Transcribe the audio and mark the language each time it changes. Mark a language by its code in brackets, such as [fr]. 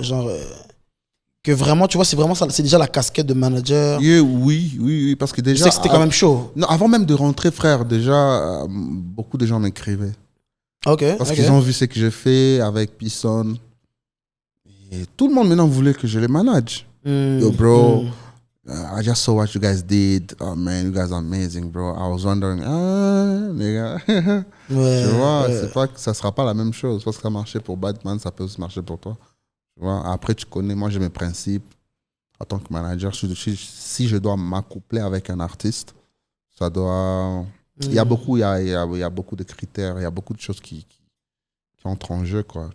[fr] Genre, que vraiment, tu vois, c'est vraiment ça, c'est déjà la casquette de manager. Oui, parce que déjà... Je sais que c'était quand même chaud. Non, avant même de rentrer, frère, déjà, beaucoup de gens m'écrivaient. Parce qu'ils ont vu ce que j'ai fait avec Pisson. Et tout le monde maintenant voulait que je les manage. [en] Yo, bro, I just saw what you guys did. Oh, man, you guys are amazing, bro. I was wondering, [fr] les gars. Tu vois, c'est pas que ça sera pas la même chose. Parce que ça marchait pour Batman, ça peut aussi marcher pour toi. Tu vois, après, tu connais, moi, j'ai mes principes. En tant que manager, si je dois m'accoupler avec un artiste, ça doit... Il y a beaucoup de critères, il y a beaucoup de choses qui entrent en jeu, quoi.